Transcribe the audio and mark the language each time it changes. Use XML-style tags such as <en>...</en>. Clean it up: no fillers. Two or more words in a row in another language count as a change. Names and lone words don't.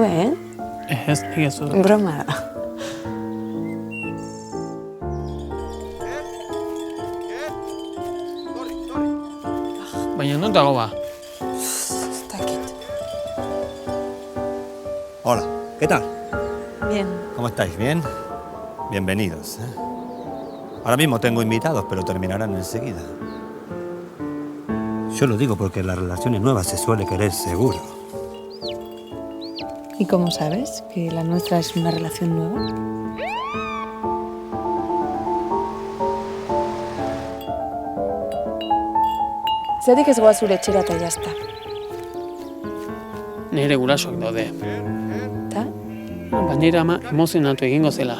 <eu>Ez, egizu. Broma da. Baina non dago ba? Ez dakit.</eu> <es>Hola, ¿qué tal? Bien. ¿Cómo estáis? ¿Bien? Bienvenidos. Ahora mismo tengo invitados, pero terminarán enseguida. Yo lo digo porque en las relaciones nuevas se suele querer seguro. ¿Y cómo sabes que la nuestra es una relación nueva?</es> <eu>Zerdik ez goa zure etxera eta jazta. Nire gurasoak daude. Ta? Nire ama emozionatu egingo zela.</eu>